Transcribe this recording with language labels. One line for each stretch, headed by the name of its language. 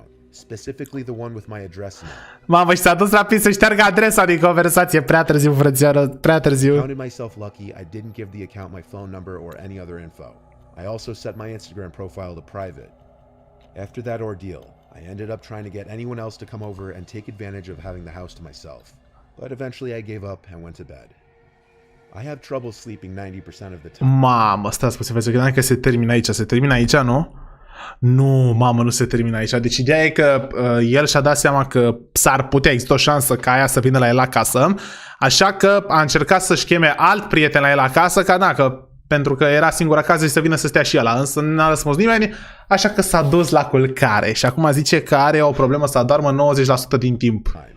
English: Specifically the one with my address in it.
Romanian: Mamă, și s-a dus rapid să șteargă adresa din conversație. Prea târziu, frățioară, prea târziu.
English: I counted myself lucky I didn't give the account my phone number or any other info. I also set my Instagram profile to private. After that ordeal, I ended up trying to get anyone else to come over and take advantage of having the house to myself. But eventually I gave up and went to bed. I have trouble sleeping 90% of the time.
Romanian: Mamă, stați puțin, vezi că se termină aici. Se termină aici, nu? Nu, mamă, nu se termină aici. Deci ideea e că el și-a dat seama că s-ar putea, există o șansă ca aia să vină la el acasă, așa că a încercat să-și cheme alt prieten la el acasă, pentru că era singur acasă și să vină să stea și ăla, însă n-a răspuns nimeni, așa că s-a dus la culcare și acum zice că are o problemă să adormă 90% din timp.